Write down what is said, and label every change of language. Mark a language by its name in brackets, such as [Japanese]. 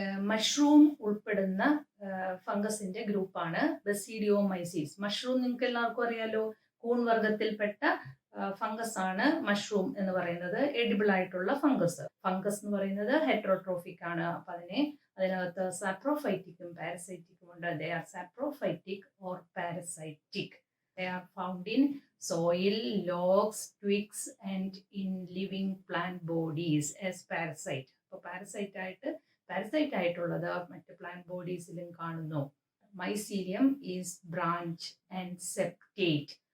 [Malayalam] Mushroom ഉൾപ്പെടുന്ന ഫംഗസിന്റെ ഗ്രൂപ്പാണ് ബസിഡിയോമൈസീഡ്സ്. Mushroom നിങ്ങൾക്ക് എല്ലാവർക്കും അറിയാലോ, കൂൺ വർഗത്തിൽപ്പെട്ട ഫംഗസ് ആണ് മഷ്റൂം എന്ന് പറയുന്നത്. എഡിബിൾ ആയിട്ടുള്ള ഫംഗസ് എന്ന് പറയുന്നത് ഹെറ്ററോട്രോഫിക് ആണ്. അപ്പൊ അതിനകത്ത് സാപ്രോഫൈറ്റിക്കും പാരസൈറ്റിക്കും ഉണ്ട്. [English] They are saprophytic or parasitic. They are found in soil, logs, twigs and in living plant bodies as parasite. [Malayalam] അപ്പോൾ പാരസൈറ്റ് ആയിട്ടുള്ളത് മറ്റ് പ്ലാന്റ് ബോഡീസിലും കാണുന്നു. [English] Mycelium is branch and septate.